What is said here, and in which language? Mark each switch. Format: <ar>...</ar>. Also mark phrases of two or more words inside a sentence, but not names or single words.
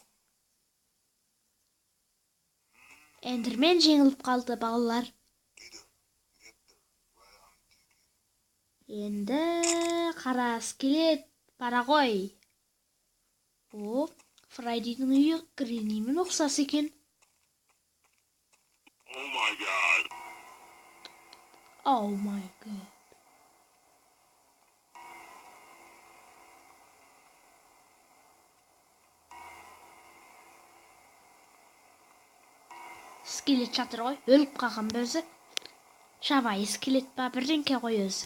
<kk>Эндермен жеңіліп қалды балалар. Енді қара скелет бара ғой. Фрайдидің үйі Гренимен ұқсас екен.</kk> <en>Oh my god.</en> <kk>Скелет жатыр ғой, өліп қалған өзі. Жабайы скелет па, бірдеңке ғой өзі.</kk>